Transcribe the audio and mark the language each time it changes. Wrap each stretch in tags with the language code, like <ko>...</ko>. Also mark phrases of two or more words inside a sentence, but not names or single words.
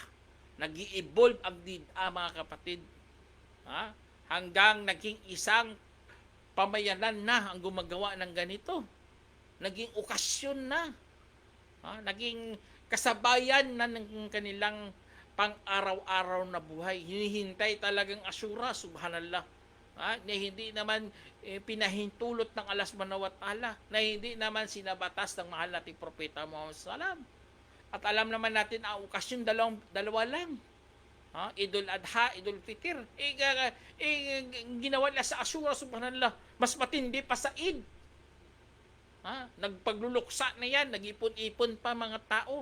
<tl>Nag-i-evolve ang bid'ah, mga kapatid. Hanggang naging isang pamayanan na ang gumagawa ng ganito. Naging okasyon na. Naging kasabayan na ng kanilang pang-araw-araw na buhay. Hinihintay talagang Ashura, subhanallah. Na hindi naman pinahintulot ng Allah</tl> <ar>سبحانه وتعالى,</ar> <tl>na hindi naman sinabatas ng mahal nating propeta Muhammad sallam. At alam naman natin ang okasyon dalawa lang. Idul Adha, Idul Fitr. Ginawa nila sa Ashura, subhanallah, mas matindi pa sa Eid. Nagpagluluksa na yan, nag-ipon-ipon pa mga tao.</tl>